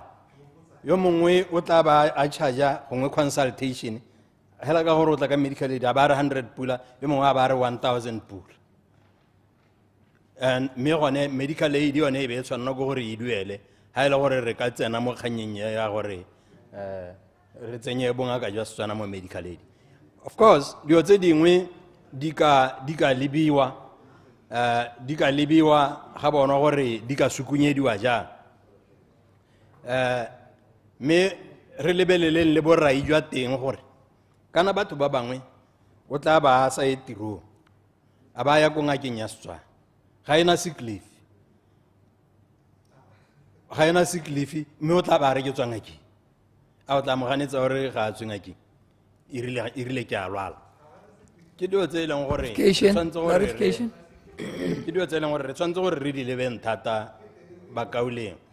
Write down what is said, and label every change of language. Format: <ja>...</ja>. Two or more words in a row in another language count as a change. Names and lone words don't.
<tn>Yo mongwe o tla ba a charge gongwe consultation hela ka gore o tla ka</tn> <en>medical aid</en> <tn>a ba re 100 pula yo mongwe a ba re 1000 pula and me gone</tn> <en>medical aid</en> <tn>yone e be e tshwanela go gore e duele ha e le gore re ka tsena mo kganyeng ya gore re tsenye bongaka jwa Setswana mo</tn> <en>medical aid.</en> <tn>Of course dio tse dingwe di ka lebiwa ga bona gore di ka sukunyediwa jang me re lebeleleng le borai jwa teng gore kana batho ba bangwe o tla ba sa e tirong a ba ya ko ngakeng ya Setswana ga ena</tn> <en>sick leave</en> <tn>mme o tla ba re ke tswa ngakeng a o tla mo ganetsa gore ga a tswe ngakeng e rile ke a lwala. Ke dio tse e leng gore ke dio tse e leng gore re tshwanetse gore re di lebeng thata bakauleng.</tn>